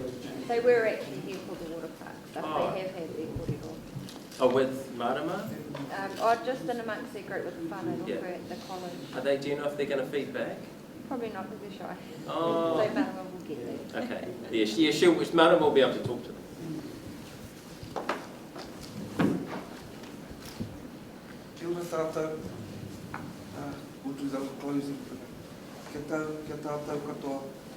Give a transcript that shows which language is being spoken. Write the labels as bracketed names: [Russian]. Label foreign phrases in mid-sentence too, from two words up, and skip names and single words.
[English] They were actually here for the water park, so they have had their korero. Oh, with Marama? Just in amongst their group with the whānau at the college. Do you know if they're going to feed back? Probably not, because they're shy. Oh. So Marama will get that. Okay. Yeah, Marama will be able to talk to them. [Māori] Kia ora tātou, [English] we'll do the closing. [Māori] Kia tātou katoa.